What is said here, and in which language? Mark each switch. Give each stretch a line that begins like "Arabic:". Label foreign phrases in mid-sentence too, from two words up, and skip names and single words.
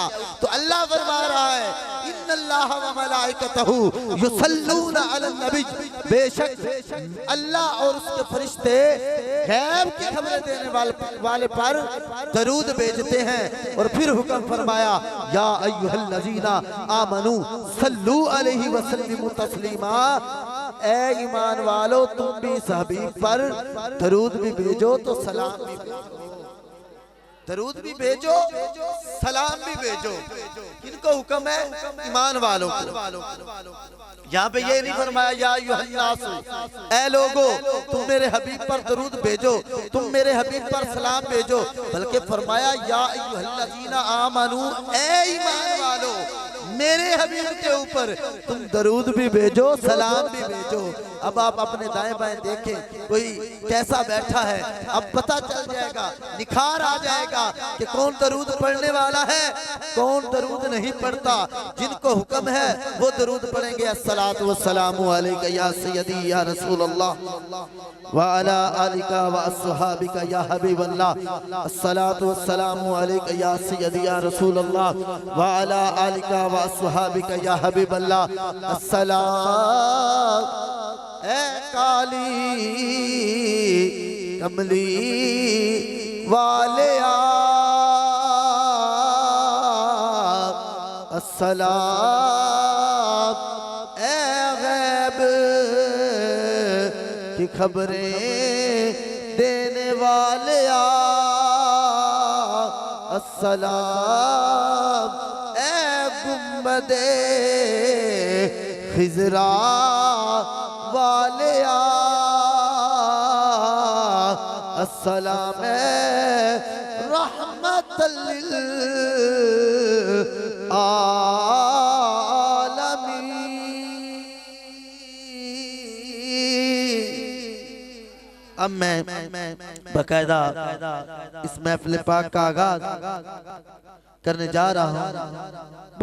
Hindi: तो अल्लाह फरमा रहा है
Arabic: إن الله وملائكته يصلون على النبي,
Hindi: बेशक अल्लाह और उसके फरिश्ते गैब की खबरें देने वाले पर दरूद भेजते हैं। और फिर हुक्म फरमाया
Arabic: يا أيها الذين آمنوا صلوا عليه وسلموا تسليما.
Hindi: ए ईमान वालो तुम भी इस हबीब पर दरूद भी भेजो तो सलाम भी भेजो, दरूद भी भेजो सलाम भी भेजो। किनको हुक्म है? ईमान वालों को। यहाँ पे ये नहीं फरमाया
Arabic: يا أيها الناس,
Hindi: ऐ लोगो तुम मेरे हबीब पर दरूद भेजो, तुम मेरे हबीब पर सलाम भेजो, बल्कि फरमाया
Arabic: يا أيها الذين آمنوا,
Hindi: ऐ ईमान वालो मेरे हबीब के ऊपर तुम दरूद भी भेजो, सलाम भी भेजो। अब आप अपने दाएं बाएं देखें कोई कैसा बैठा है, अब पता चल जाएगा, निखार आ जाएगा कि कौन दरूद पढ़ने वाला है, कौन दरूद नहीं पढ़ता। जिनको हुक्म है वो दरूद पढ़ेंगे।
Arabic: الصلاة والسلام عليك يا سيدي يا رسول الله وعلى آلك وأصحابك يا حبيب الله. الصلاة والسلام عليك يا سيدي يا رسول الله وعلى آلك وأصحابك يا حبيب الله.
Hindi: अस्सलाम ए काली कमली वाले अस्सलाम ए गैब की खबरें देने वाले अस्सलाम ए गुम्बदे खिजरा वाले अस्सलाम
Arabic: رحمة لل
Hindi: अब मैं बकायदा इस महफिल पाक का आगाज करने जा रहा हूँ।